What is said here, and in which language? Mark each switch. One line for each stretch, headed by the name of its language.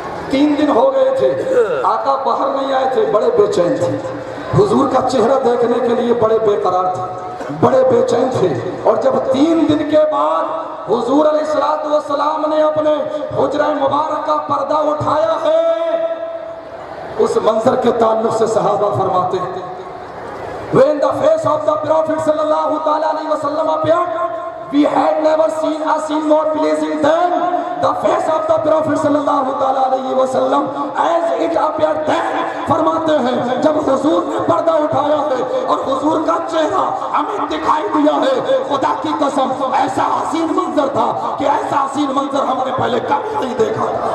Urdu: 3 دن ہو گئے تھے، آقا باہر نہیں آئے تھے، بڑے بے چین تھے، حضور کا چہرہ دیکھنے کے لیے بڑے بے قرار تھے، بڑے بے چین تھے۔ اور جب 3 دن کے بعد حضور علیہ السلام نے اپنے حجرہ مبارک کا پردہ اٹھایا ہے، اس منظر کے تعلق سے صحابہ فرماتے ہیں
English: when the face of the Prophet sallallahu ta'ala alayhi wa sallam appeared We had never seen a scene more pleasing than the face of the Prophet sallallahu ta'ala alayhi wa sallam as it appeared then.
Urdu: فرماتے ہیں جب حضور نے پردہ اٹھایا ہے اور حضور کا چہرہ ہمیں دکھائی دیا ہے، خدا کی قسم ایسا حسین منظر تھا کہ ایسا حسین منظر ہم نے پہلے کبھی نہیں دیکھا